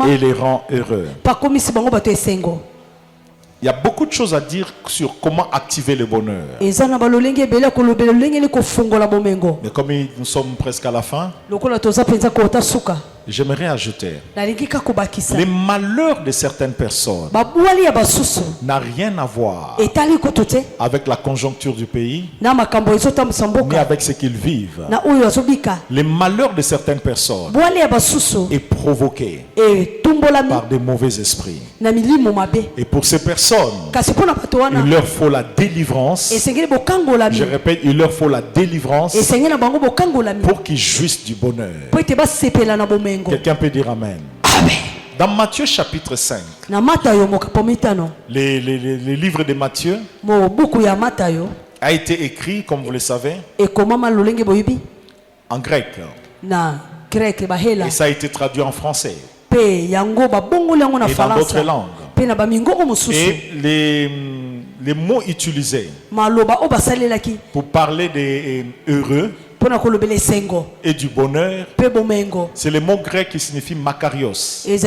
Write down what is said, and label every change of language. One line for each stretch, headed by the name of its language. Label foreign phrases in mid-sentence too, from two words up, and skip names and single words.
French: et les rend heureux.
Lingala: bakomisi bango bato esengo
French: Il y a beaucoup de choses à dire sur comment activer le bonheur.
Lingala: eza na balolenge ebele ya kolobela lolenge ni kofungola bomengo
French: Mais comme nous sommes presque à la fin,
Lingala: lokola toza mpenza kota suka
French: j'aimerais ajouter,
Lingala: nalingi kaka kobakisa
French: les malheurs de certaines personnes
Lingala: babwali ya basusu
French: n'a rien à voir
Lingala: etali kutu te
French: avec la conjoncture du pays,
Lingala: na makambo ezotambwisa ni mboka
French: avec ce qu'ils vivent.
Lingala: na oyo azobika
French: Les malheurs de certaines personnes
Lingala: bwali ya basusu
French: est provoqué
Lingala: etumbolami
French: par des mauvais esprits.
Lingala: na milimo mabe
French: Et pour ces personnes,
Lingala: kasi mpo na bato wana
French: il leur faut la délivrance.
Lingala: esengeli bokangolami
French: Je répète, il leur faut la délivrance
Lingala: esengeli na bango bokangolami
French: pour qu'ils jouissent du bonheur.
Lingala: mpo ete basepela na bomengo
French: Quelqu'un peut dire Amen.
Lingala: amen
French: Dans Matthieu chapitre 5,
Lingala: na matayo mokapo mitano
French: les livres de Matthieu
Lingala: mobuku ya matayo
French: a été écrit, comme vous le savez,
Lingala: ekomama lolenge boyebi
French: en grec.
Lingala: na greke bahela
French: Et ça a été traduit en français. et dans d'autres langues. Et les mots utilisés pour parler des heureux et du bonheur, c'est le mot grec qui signifie makarios.